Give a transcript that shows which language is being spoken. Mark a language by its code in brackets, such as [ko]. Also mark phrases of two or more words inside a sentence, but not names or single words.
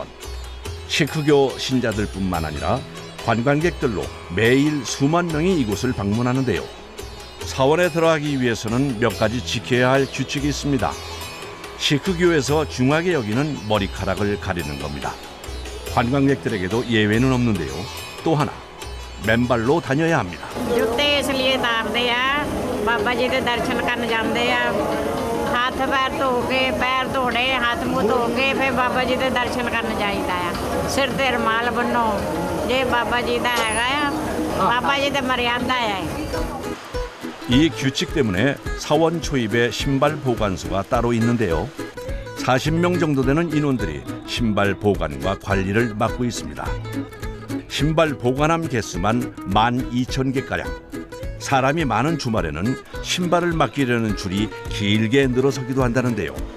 [ko] 시크교 신자들뿐만 아니라 관광객들로 매일 수만 명이 이곳을 방문하는데요. 사원에 들어가기 위해서는 몇 가지 지켜야 할 규칙이 있습니다. 시크교에서 중하게 여기는 머리카락을 가리는 겁니다. 관광객들에게도 예외는 없는데요. 또 하나, 맨발로 다녀야 합니다. [hi] जूते इसलिए उतारते हैं बाबा जी के दर्शन करने जाते हैं हाथ पैर धो के पैर धोने हाथ मुंह धो के फिर बाबा जी के दर्शन करने [pa] ਜਾਈਦਾ ਹੈ ਸਿਰ ਤੇ ਰੁਮਾਲ ਬੰਨ੍ਹੋ ਜੇ ਬਾਬਾ ਜੀ ਦਾ ਹੈਗਾ ਆ ਬਾਬਾ ਜੀ ਦਾ ਮਰਿਆਦਾ ਹੈ। [ko] 이 규칙 때문에 사원 초입에 신발 보관소가 따로 있는데요. 40명 정도 되는 인원들이 신발 보관과 관리를 맡고 있습니다. 신발 보관함 개수만 12,000개가량. 사람이 많은 주말에는 신발을 맡기려는 줄이 길게 늘어서기도 한다는데요.